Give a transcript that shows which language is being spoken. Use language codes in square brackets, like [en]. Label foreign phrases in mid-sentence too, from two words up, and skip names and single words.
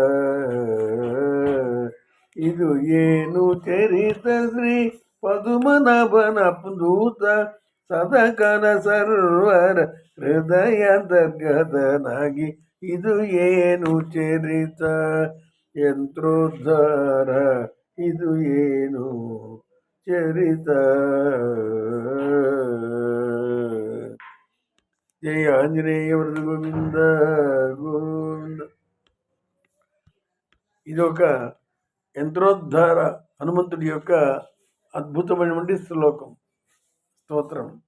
[kn] ಇದು ಏನು ಚರಿತ ಶ್ರೀ ಪದುಮನಾಭನ ದೂತ, ಸದಾಕಾಲ ಸರ್ವರ ಹೃದಯಾಂತರ್ಗತನಾಗಿ, ಇದು ಏನು ಚರಿತ ಯಂತ್ರೋದ್ಧಾರ, ಇದು ಏನು ಚರಿತ. [te] జయ ఆంజనేయ వరద గోవింద గోవింద. ఇది ఒక యంత్రోద్ధార హనుమంతుడి యొక్క అద్భుతమైనటువంటి స్తోత్రం.